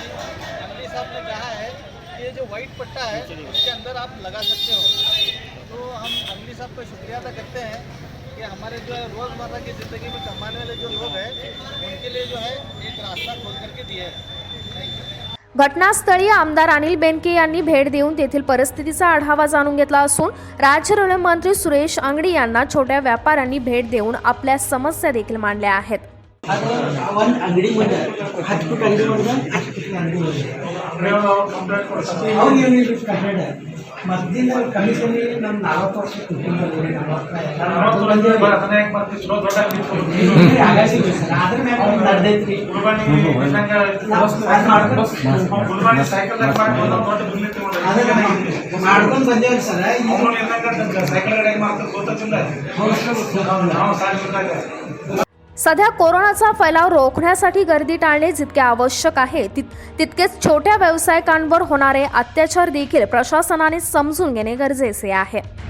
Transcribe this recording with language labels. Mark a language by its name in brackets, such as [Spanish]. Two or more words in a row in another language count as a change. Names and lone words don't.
[Hindi] अंगली साहब ने कहा है कि ये जो वाइट पट्टा है उसके अंदर आप लगा सकते हो। तो हम अंगली साहब का शुक्रिया अदा करते हैं कि हमारे जो है रोज़मर्रा की ज़िंदगी में कमाने वाले जो लोग हैं उनके लिए जो है एक रास्ता खोल करके दिए है। [English] thank you. [Marathi] घटनास्थळी आमदार अनिल बेनके यांनी भेट देऊन तेथील परिस्थितीचा आढावा जाणून घेतला असून राज्य रेल्वे मंत्री सुरेश अंगडी यांना छोट्या व्यापाऱ्यांनी भेट देऊन आपल्या समस्या देखील मांडल्या आहेत. [Kannada] ಅದು ಒಂದು ಅಂಗಡಿ ಮುಂದೆ 10 ಫುಟ್ ಅಂಗಡಿ ಮುಂದೆ 10 ಫುಟ್ ಅಂಗಡಿ ಮುಂದೆ ಅವ್ರು ಏನಿಲ್ಲ ಕಂಪ್ಲೇಂಟ್ ಮದ್ದಿನ ಕಮಿಷನ್ ನಮ್ಮ 40 ವರ್ಷ ಕುಟುಂಬ ಅದ್ರ ಮ್ಯಾಗ ನಡೆದೈತ್ರಿ ಮಾಡ್ಕೊಂಡು ಬಂದೇವ್ರಿ ಸರ್. [Marathi] सध्या कोरोनाचा फैलाव रोखण्यासाठी गर्दी टाळणे जितके आवश्यक आहे तितकेच छोट्या व्यावसायिकांवर होणारे अत्याचार देखील प्रशासनाने समजून घेणे गरजेचे आहे.